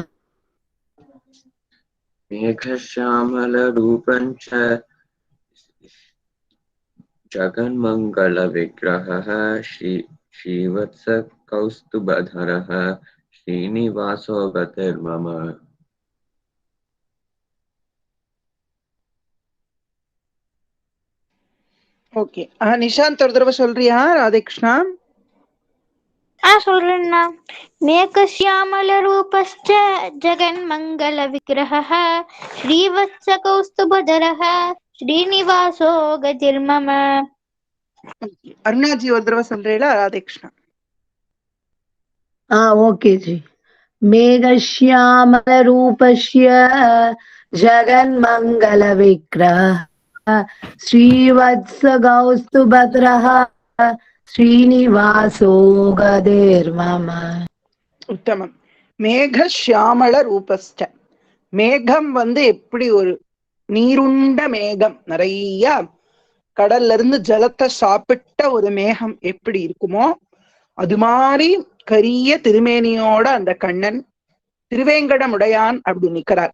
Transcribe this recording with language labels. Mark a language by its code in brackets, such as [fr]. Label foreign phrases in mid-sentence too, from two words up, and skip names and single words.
[sa] मेघश्यामल रूपञ्च जगन्मंगल विग्रहः श्रीवत्स कौस्तुभधरः श्रीनिवासो गतिर्मम [ta] ஓகே. நிஷாந்த் ஒரு தடவை சொல்றியா ராதே கிருஷ்ணா? [sa] சொல்றேன்னா, மேகश्यामल रूपश्च जगन्मंगल विग्रहः श्रीवत्स कौस्तुभधरः श्रीनिवासो गतिर्मम [ta] அருணாஜி ஒரு தடவை சொல்றீங்களா ராதே கிருஷ்ணா? [hi] ओके जी। [sa] मेघश्यामल रूपस्य जगन्मंगल विग्रहः श्रीवत्स कौस्तुभधरः श्रीनिवासो गतिर्मम [ta] உத்தமம். [sa] मेघश्यामल रूपस्य, [ta] மேகம் எப்படி ஒரு நீருண்ட மேகம், நிறைய கடல்ல இருந்து ஜலத்தை சாப்பிட்ட ஒரு மேகம் எப்படி இருக்குமோ அது மாதிரி கரிய திருமேனியோட அந்த கண்ணன் திருவேங்கடமுடையான் அப்படி நிக்கிறார்.